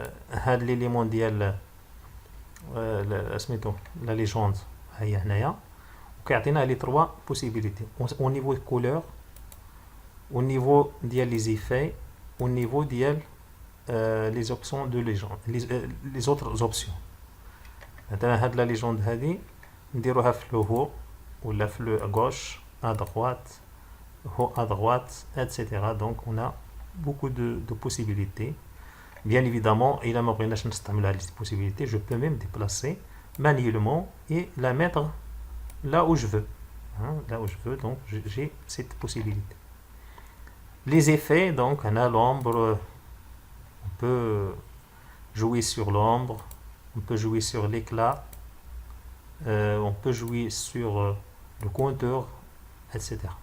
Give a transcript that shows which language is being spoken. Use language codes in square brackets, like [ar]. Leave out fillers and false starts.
[ar] هذا [fr] l'élément [ar] ديال سميتو [fr] la légende [ar] هي هنايا، وكيعطينا لي [fr] 3 possibilités au niveau de couleur, au niveau [ar] ديال [fr] les effets, au niveau ديال les options de légende, les autres options. [ar] مثلا هاد لا ليجوند هادي نديروها في لو هو ولا في لو غوش [fr] à droite, haut à droite, etc. Donc on a beaucoup de possibilités. Bien évidemment, il a [ar] ما بغيناش نستعمل هاد [fr] les possibilités, je peux même déplacer manuellement et la mettre là où je veux, hein, là où je veux. Donc j'ai cette possibilité. Les effets, donc on a l'ombre, on peut jouer sur l'ombre, on peut jouer sur l'éclat, on peut jouer sur le contour, etc.